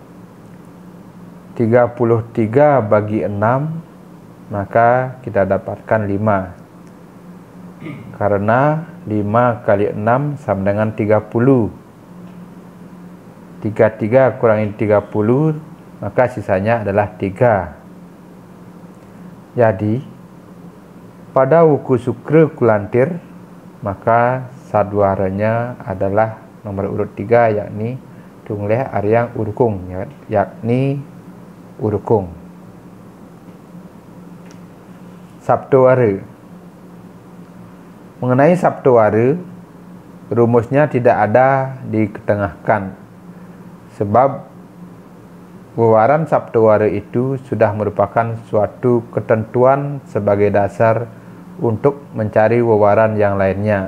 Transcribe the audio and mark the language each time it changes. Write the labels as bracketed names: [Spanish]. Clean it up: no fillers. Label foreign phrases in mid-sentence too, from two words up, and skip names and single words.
[Indonesian] 33 bagi 6, maka kita dapatkan 5. Karena 5 kali 6 sama dengan 30. 33 kurangi 30, maka sisanya adalah 3. Jadi, pada wuku sukra kulantir, maka saduaranya adalah nomor urut 3, yakni tungleh aryang urukung, yakni urukung. Sabtowara. Mengenai sabtowara, rumusnya tidak ada diketengahkan, sebab wewaran sabtowara itu sudah merupakan suatu ketentuan sebagai dasar untuk mencari wewaran yang lainnya.